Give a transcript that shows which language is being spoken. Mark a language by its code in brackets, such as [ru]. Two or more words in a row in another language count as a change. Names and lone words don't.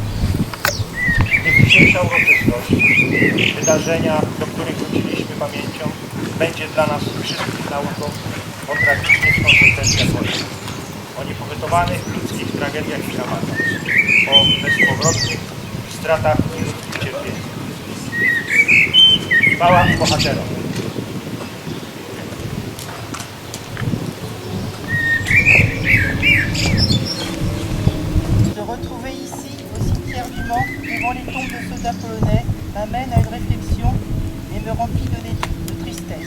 [pl] Niech dzisiejsza uroczystość, wydarzenia, do których wróciliśmy pamięcią, będzie dla nas wszystkich nauką o tragicznych konsekwencjach wojny, o niepowytowanych ludzkich tragediach i dramatach, o bezpowrotnych stratach i ludzkich cierpieniach. Chwała bohaterom! [fr] Se retrouver ici, au cimetière du Mans, devant les tombes de soldats polonais, m'amène à une réflexion et me remplit de tristesse.